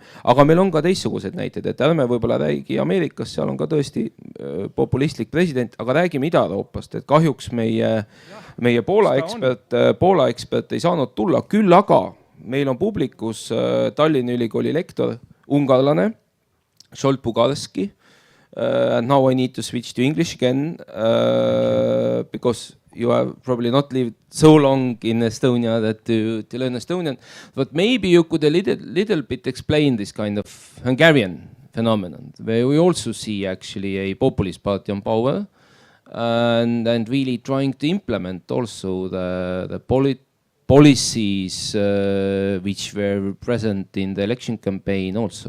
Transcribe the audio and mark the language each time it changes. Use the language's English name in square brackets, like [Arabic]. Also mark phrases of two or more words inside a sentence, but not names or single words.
[Estonian] Aga meil on ka teistsugused näited, et ärme võib-olla räägi Ameerikas, seal on ka tõesti populistlik president, aga räägime Ida-Euroopast, et kahjuks meie Poola ekspert ei saanud tulla, küll aga meil on publikus Tallinna Ülikooli lektor, ungarlane, Zsolt Bugarski. [English] And now I need to switch to English again because you have probably not lived so long in Estonia that to learn Estonian. But maybe you could a little bit explain this kind of Hungarian phenomenon, where we also see actually a populist party on power and really trying to implement also the policies which were present in the election campaign also.